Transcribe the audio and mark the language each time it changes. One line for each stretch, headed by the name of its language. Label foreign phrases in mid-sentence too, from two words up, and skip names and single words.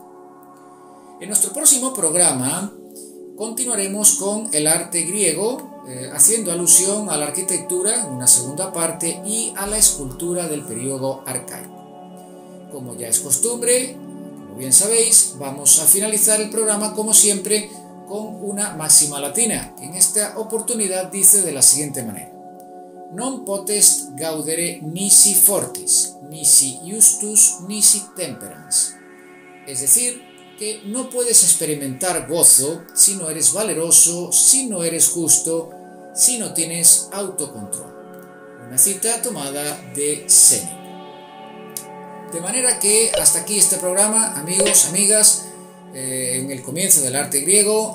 Spanish: En nuestro próximo programa continuaremos con el arte griego, haciendo alusión a la arquitectura en una segunda parte y a la escultura del periodo arcaico. Como ya es costumbre, como bien sabéis, vamos a finalizar el programa como siempre con una máxima latina, que en esta oportunidad dice de la siguiente manera:
Latin: Non potest gaudere nisi fortis, nisi justus, nisi temperans.
Spanish: Es decir, que no puedes experimentar gozo si no eres valeroso, si no eres justo, si no tienes autocontrol. Una cita tomada de Séneca. De manera que hasta aquí este programa, amigos, amigas, en el comienzo del arte griego.